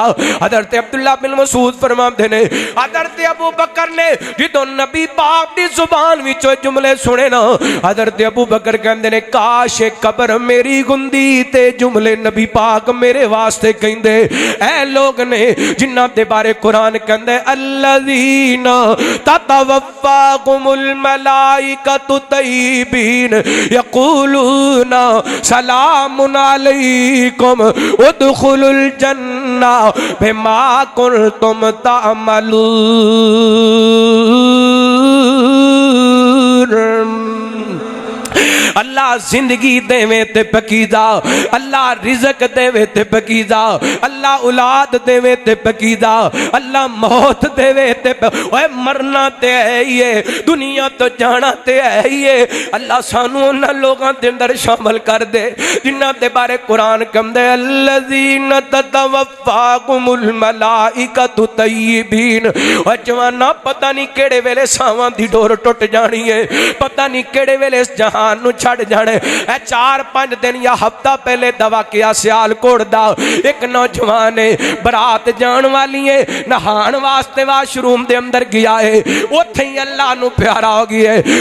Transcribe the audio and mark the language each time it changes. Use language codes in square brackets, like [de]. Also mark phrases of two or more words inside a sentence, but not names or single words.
[pa] حضرت عبداللہ بن مسعود فرماتے نے حضرت ابو بکر نے جو نبی پاک دی زبان وچوں جملے سنے نا، حضرت ابو بکر کہندے نے کاش قبر میری گندی تے جملے نبی پاک میرے واسطے کہندے. اے لوگ نے جنہاں دے بارے قرآن کہندے [ar] الذين تتوفاهم الملائكة طيبين يقولون سلام عليكم ادخلوا الجنة بما كنتم تعملون. [pa] اللہ زندگی دیوے تے پکیدا، اللہ رزق دیوے تے پکیدا، اللہ اولاد دیوے تے پکیدا، اللہ موت دیوے تے اوئے مرنا تے ہے ہی ہے، دنیا تو جانا تے ہے ہی ہے. اللہ سانو انہاں لوگاں دے اندر شامل کر دے جنہاں دے بارے قرآن کہندے [ar] الذين تتوفاهم الملائكة طيبين. [pa] او جواناں پتہ نہیں کیڑے ویلے ساواں دی ڈور ٹٹ جانی ہے، پتہ نہیں کیڑے ویلے اس جہان نو چھڑ جانے. 4-5 دن یا ہفتہ پہلے دوا کیا سیالکوٹ دا ایک نوجوان ہے برات جان والی ہے، نہان واسطے واش روم دے اندر گیا ہے، اتھے ہی اللہ نو پیارا ہو گیا ہے.